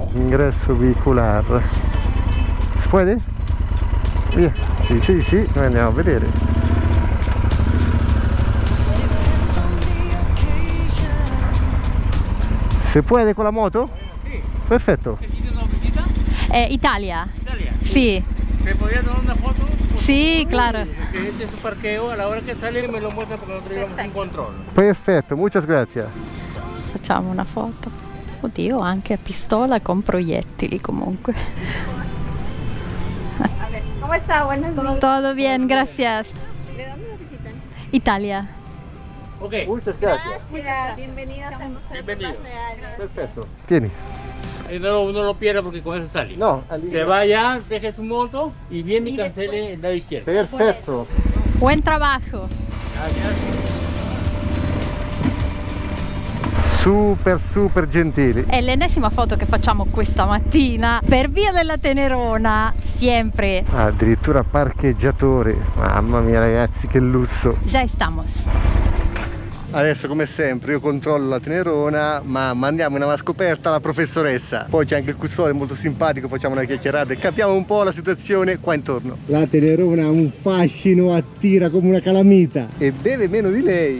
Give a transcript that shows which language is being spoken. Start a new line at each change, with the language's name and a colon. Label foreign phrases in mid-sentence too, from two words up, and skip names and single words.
Italian: Ingresso vehicolare. Si può? Via, si dice di sì, noi andiamo a vedere. Se puoi con la moto? Sì. Perfetto.
Spanish: ¿Necesita una visita? Italia? Italia.
Italian: Sì.
Spanish: ¿Me podría tomar una foto? Sí, claro. Que este es su parqueo, a la hora que sale me lo muestra porque nosotros llevamos un controllo.
Italian: Perfetto,
Spanish: muchas gracias.
Italian: Facciamo una foto. Oddio, anche a pistola con proiettili comunque.
Spanish: ¿Cómo está? Buenos días. Todo bien, gracias. ¿De dónde lo visitan? Italia. Ok, Muchas gracias. Gracias. Bienvenidos al Museo de Bienvenido. Paz Real.
Italian: Perfetto. Tieni.
Spanish: y no lo pierda porque con eso sale. No, Se vaya, deje su moto y viene y cancele el lado izquierdo.
Italian: Perfetto.
Spanish: Buen trabajo.
Italian: Super gentili. È l'ennesima foto che facciamo questa mattina per via della Tenerona, sempre. Addirittura parcheggiatore. Mamma mia ragazzi, che lusso.
Spanish: Ya estamos.
Italian: Adesso come sempre io controllo la Tenerona, ma mandiamo in una scoperta la professoressa. Poi c'è anche il custode molto simpatico, facciamo una chiacchierata e capiamo un po' la situazione qua intorno. La Tenerona ha un fascino, attira come una calamita. E beve meno di lei.